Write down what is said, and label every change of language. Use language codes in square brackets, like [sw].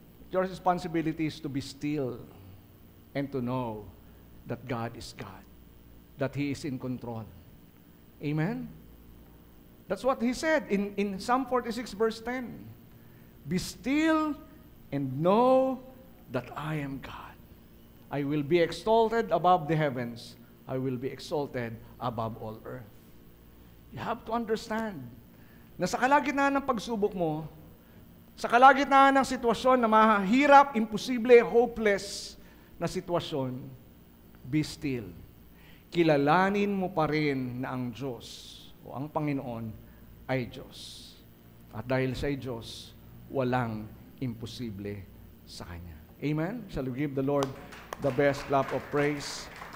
[en] Your responsibility is to be still and to know that God is God, that He is in control. Amen? That's what He said in Psalm 46 verse 10. Be still and know that I am God. I will be exalted above the heavens. I will be exalted above all earth. You have to understand [tl] na sa kalagitnaan ng pagsubok mo, sa kalagitnaan ng sitwasyon na mahirap, imposible, hopeless na sitwasyon, [en] be still. [tl] Kilalanin mo pa rin na ang Diyos o ang Panginoon ay Diyos. At dahil siya ay Diyos, walang imposible sa Kanya. Amen? [en] Shall we give the Lord the best clap of praise?